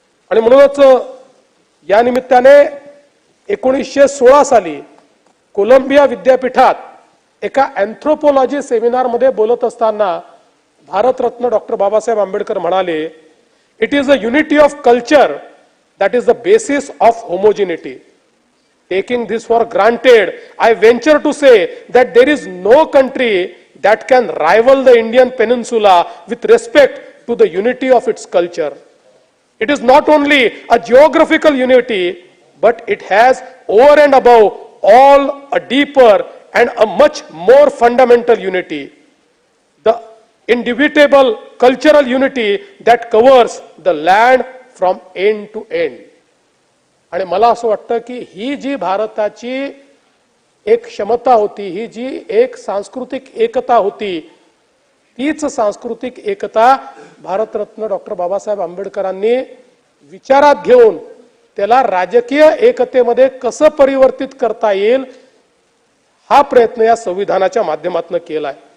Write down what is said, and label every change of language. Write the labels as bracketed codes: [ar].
[mr] आणि म्हणूनच या निमित्ताने 1916 साली कोलंबिया विद्यापीठात एका अँथ्रोपोलॉजी सेमिनारमध्ये बोलत असताना भारतरत्न डॉक्टर बाबासाहेब आंबेडकर म्हणाले, [en] It is a unity of culture that is the basis of homogeneity. Taking this for granted, I venture to say that there is no country that can rival the Indian peninsula with respect to the unity of its culture. It is not only a geographical unity, but it has over and above all a deeper and a much more fundamental unity. The indubitable cultural unity that covers the land from end to end. [mr] आणि मला असं वाटतं की ही जी भारताची एक क्षमता होती, ही जी एक सांस्कृतिक एकता होती, तीच सांस्कृतिक एकता भारतरत्न डॉक्टर बाबासाहेब आंबेडकरांनी विचारात घेऊन त्याला राजकीय एकतेमध्ये कसं परिवर्तित करता येईल हा प्रयत्न या संविधानाच्या माध्यमातून केलाय।